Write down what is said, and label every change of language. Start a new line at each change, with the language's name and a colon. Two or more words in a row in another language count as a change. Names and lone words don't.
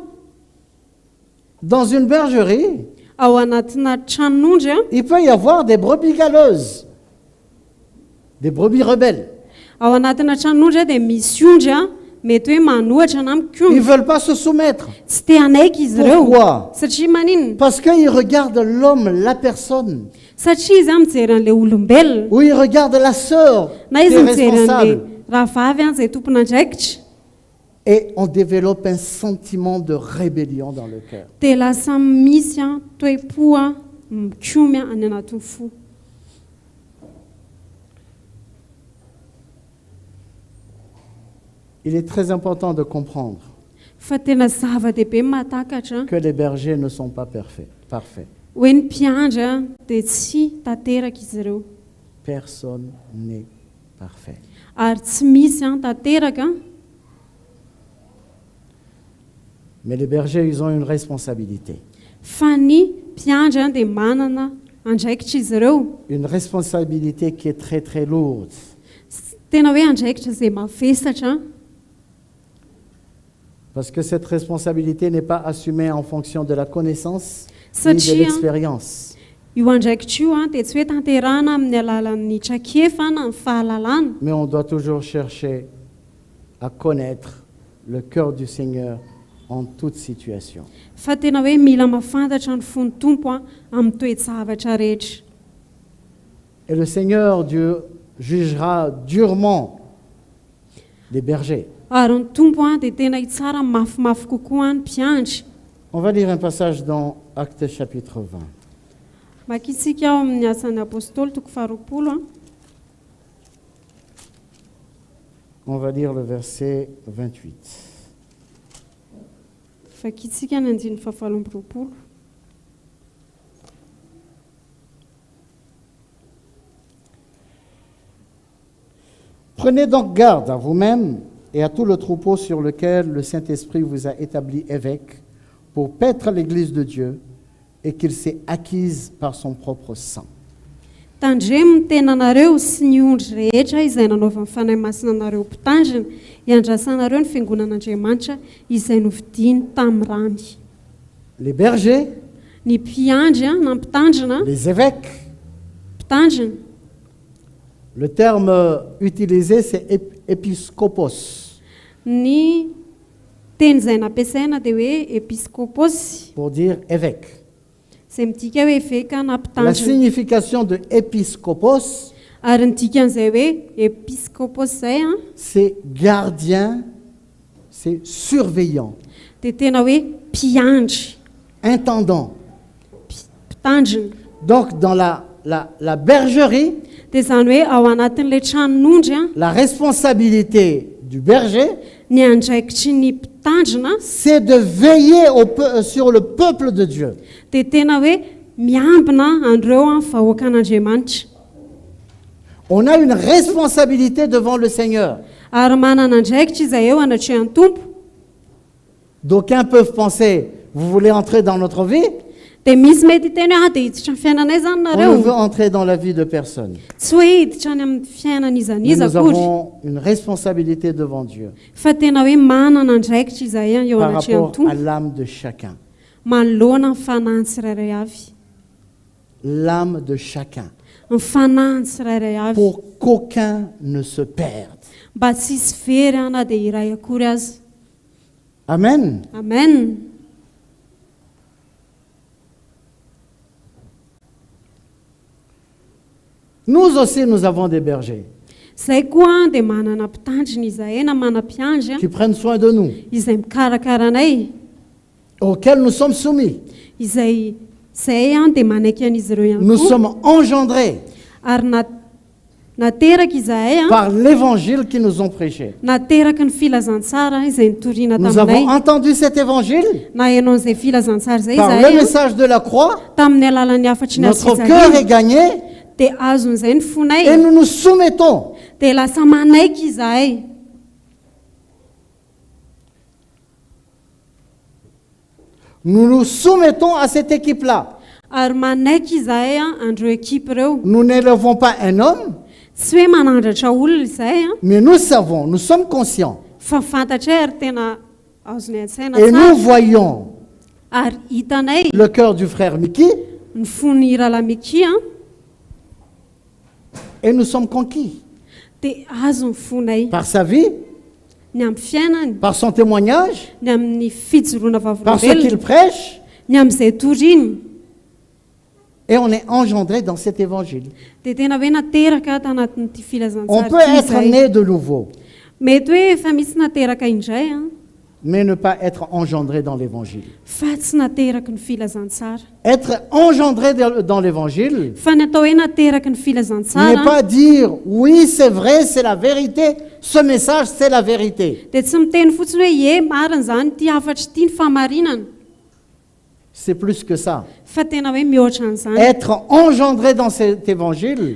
French: Dans une bergerie,
Malagasy: ao anatina tranon'ondry a
French: il peut y avoir des brebis galeuses, des brebis rebelles.
Malagasy: ao anatina tranon'ondry a dia misy ondry a mety hoe manohatra na
French: Ils ne
Malagasy: mikondro
French: veulent pas se soumettre.
Malagasy: tsy te hanaiky izy ireo
French: Pourquoi?
Malagasy: satria maninona
French: Parce qu'ils regardent l'homme, la personne,
Malagasy: satria izy a mijery an'ilay olombelona
French: ou ils regardent la sœur
Malagasy: na
French: qui
Malagasy: izy
French: est
Malagasy: mijery an'ilay
French: responsable.
Malagasy: rahavavy any izay tompon'andraikitra
French: Et on développe un sentiment de rébellion dans le cœur.
Malagasy: dia lasa misy a toe-po a mikomy a any anatin'ny fo.
French: Il est très important de comprendre
Malagasy: Fa tena zava-dehibe mahatakatra
French: que les bergers ne sont pas parfaits.
Malagasy: hoe ny mpiandry a dia tsy tanteraka izy ireo
French: Personne n'est parfait.
Malagasy: ary tsy misy a tanteraka
French: Mais les bergers, ils ont une responsabilité.
Malagasy: fa ny mpiandry a dia manana andraikitra izy ireo
French: Une responsabilité qui est très très lourde.
Malagasy: tena hoe andraikitra izay mavesatra
French: Parce que cette responsabilité n'est pas assumée en fonction de la connaissance ni de
Malagasy: Satria-
French: l'expérience.
Malagasy: io andraikitra io a dia tsy hoe tanterana amin'ny alalan'ny trakefa na ny fahalalana
French: Mais on doit toujours chercher à connaître le cœur du Seigneur en toute situation.
Malagasy: fa tena hoe mila mahafantatra ny fon'ny tompo a amin'ny toe-javatra rehetra.
French: Et le Seigneur Dieu jugera durement les bergers.
Malagasy: Ary ny tompo a dia tena hitsara mafimafy kokoa ny mpiandry.
French: On va lire un passage dans Actes chapitre 20.
Malagasy: Makitsika ao amin'ny asan'ny apôstôly toko 20 a
French: On va lire le verset 28.
Malagasy: fakitsika ny 9:20.
French: Prenez donc garde à vous-même et à tout le troupeau sur lequel le Saint-Esprit vous a établi évêque pour paître l'Église de Dieu et qu'il s'est acquise par son propre sang.
Malagasy: Tandremo ny tenanareo sy ny ondry rehetra izay nanaova ny fanahy masina anareo mpitandrina iandrasanareo ny fiangonan'Andriamanitra izay novidiny tamin'ny rany.
French: Les bergers,
Malagasy: Ny mpiandry a na mpitandrina
French: les évêques,
Malagasy: mpitandrina
French: le terme utilisé c'est épiscopos
Malagasy: ny teny izay nampiasaina dia hoe episkopôsy
French: pour dire évêque.
Malagasy: izay midika hoe eveka na
French: La
Malagasy: mpitandrina
French: signification de épiscopos,
Malagasy: ary ny dikan'izay hoe episkopôsy izay a
French: c'est gardien, c'est surveillant,
Malagasy: dia tena hoe mpiandry
French: intendant.
Malagasy: mpitandrina.
French: Donc dans la bergerie,
Malagasy: dia izany hoe ao anatin'ilay tranon'ondry a
French: la responsabilité du berger,
Malagasy: ny andraikitry ny mpitandrina
French: c'est de veiller sur le peuple de Dieu.
Malagasy: dia tena hoe miambina andreo a vahoaka an'Andriamanitra.
French: On a une responsabilité devant le Seigneur.
Malagasy: Ary manana andraikitra izay eo anatrehan'ny tompo.
French: D'aucuns peuvent penser, vous voulez entrer dans notre vie?
Malagasy: Dia misy mety teny hoe dia hiditra ny fiainanay zany
French: On ne veut
Malagasy: nareo
French: entrer dans la vie de personne.
Malagasy: tsy hoe hiditra any amin'ny fiainan'izaniza
French: Mais nous
Malagasy: akory
French: avons une responsabilité devant Dieu
Malagasy: fa tena hoe manana andraikitra izahay a eo
French: par
Malagasy: anatrehan'ny
French: rapport à
Malagasy: tompo
French: l'âme de chacun.
Malagasy: manoloana ny fanahy ny tsirairay avy.
French: L'âme de chacun.
Malagasy: Ny fanahy ny tsirairay avy
French: Pour qu'aucun ne se perde.
Malagasy: mba tsisy very na dia iray akory azy.
French: Amen.
Malagasy: Amen.
French: Nous aussi, nous avons des bergers
Malagasy: Zay koa dia manana mpitandrina izahay na manam-piandry
French: qui prennent soin de nous,
Malagasy: izay mikarakara anay,
French: auxquels nous sommes soumis.
Malagasy: izay dia manaiky an'izy ireo ihany
French: Nous
Malagasy: koa.
French: sommes engendrés
Malagasy: Ary nateraka izahay
French: par l'évangile qu'ils nous ont prêché.
Malagasy: nateraka ny filazantsara izay nitoriana
French: Nous avons
Malagasy: taminay.
French: entendu cet évangile
Malagasy: Na hainao an'izay filazantsara izay
French: par le
Malagasy: izahay
French: message de la croix.
Malagasy: tamin'ny alalan'ny afatry ny
French: Notre cœur est gagné
Malagasy: dia azon'izay ny fonay
French: et nous nous soumettons.
Malagasy: dia lasa manaiky izahay.
French: Nous nous soumettons à cette équipe-là.
Malagasy: Ary manaiky izahay andreo ekipa ireo.
French: Nous n'élevons pas un homme,
Malagasy: Tsy hoe manandratra olona izahay
French: mais nous savons, nous sommes conscients.
Malagasy: fa fantatra ary tena azony an-tsaina
French: Et nous
Malagasy: tsara.
French: voyons
Malagasy: Ary hitanay
French: le cœur du frère Mickey
Malagasy: ny fon'ny Ralamiki
French: et nous sommes conquis
Malagasy: dia azo ny fonay
French: par sa vie,
Malagasy: ny amin'ny fiainany,
French: par son témoignage,
Malagasy: ny amin'ny fijoroana
French: par ce qu'il
Malagasy: vavolombelona,
French: prêche,
Malagasy: ny amin'izay toriny.
French: et on est engendré dans cet évangile.
Malagasy: Dia tena hoe nateraka tanatin'ity
French: On
Malagasy: filazantsara
French: peut
Malagasy: ity
French: être
Malagasy: izahay.
French: né de nouveau,
Malagasy: Mety hoe efa misy nateraka indray
French: mais ne pas être engendré dans l'évangile.
Malagasy: fa tsy nateraka ny filazantsara.
French: Être engendré dans l'évangile
Malagasy: Fa ny atao hoe nateraka ny
French: n'est
Malagasy: filazantsara
French: pas dire oui, c'est vrai, c'est la vérité, ce message, c'est la vérité.
Malagasy: dia tsy miteny fotsiny hoe ie marina izany ity afatry ity ny fahamarinana,
French: C'est plus que ça.
Malagasy: fa tena hoe mihoatra an'izany.
French: Être engendré dans cet évangile,